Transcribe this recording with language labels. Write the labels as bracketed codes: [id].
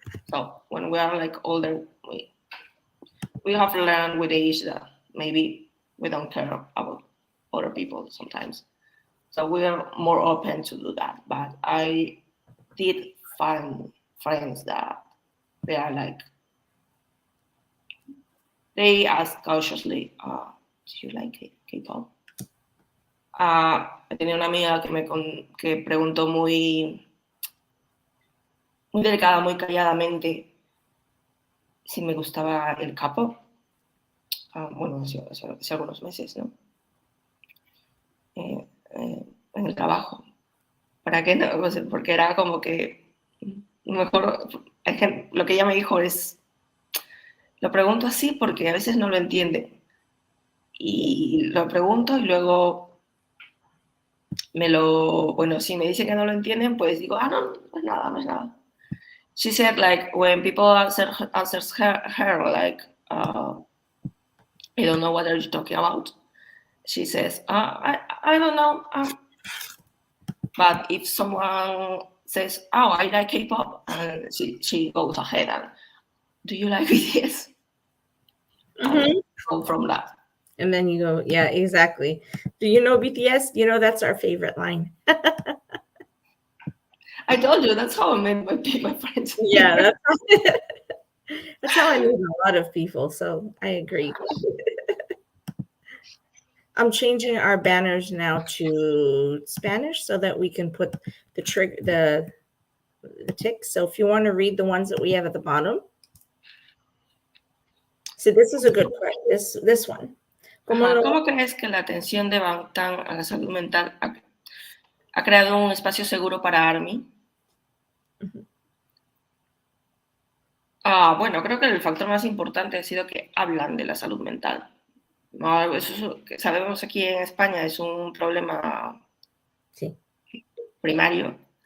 [en] So when we are like older, we have learned with age that maybe we don't care about other people sometimes. So we are more open to do that. But I did find friends that they are like, they ask cautiously, do you like K-pop? [es] Tenía una amiga que preguntó muy delicada, muy calladamente si me gustaba el K-pop. Bueno, hace algunos meses, ¿no? En el trabajo. ¿Para qué no? Pues porque era como que mejor, lo que ella me dijo es, lo pregunto así porque a veces no lo entiende. Y lo pregunto y luego bueno, si me dice que no lo entienden, pues digo, no, no es nada, no es nada. [en] She said, like, when people answers her like, I don't know what are you talking about. She says, I don't know. But if someone says, oh, I like K-pop, and she goes ahead and, do you like BTS? And go from that. And then you go, yeah, exactly. Do you know BTS? You know, that's our favorite line. I told you, that's how I met my friends. Yeah, that's how I meet a lot of people. So I agree. I'm changing our banners now to Spanish so that we can put the ticks. So if you want to read the ones that we have at the bottom. So this is a good question. This one. [es] ¿Cómo crees que la atención de Bangtan a la salud mental ha creado un espacio seguro para ARMY? Bueno, creo que el factor más importante ha sido que hablan de la salud mental. No, eso que sabemos aquí en España es un problema primario.